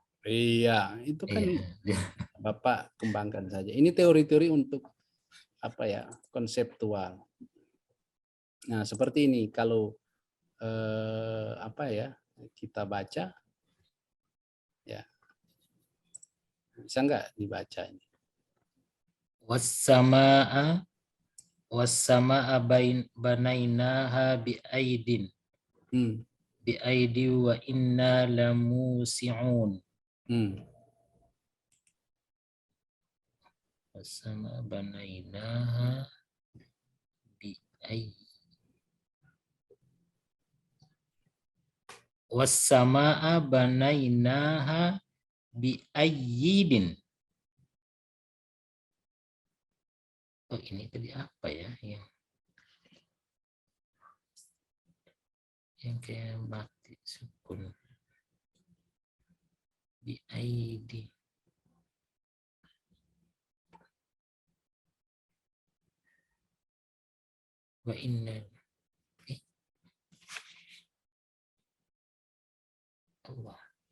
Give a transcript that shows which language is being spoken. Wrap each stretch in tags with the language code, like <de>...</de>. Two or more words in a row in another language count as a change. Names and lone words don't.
<id>Iya, itu kan Bapak kembangkan saja. Ini teori-teori untuk apa ya, konseptual. Nah, seperti ini kalau apa ya, kita baca ya. Bisa enggak dibaca ini?</id> <ar>والسماء بنيناها بأيد. بأيد وإنا لموسعون. والسماء بنيناها بأيد. والسماء بنيناها بأيد.</ar> <id>Oh, ini tadi apa ya yang kayak mati sukun biaidi.</id> <ar>وإن الله.</ar>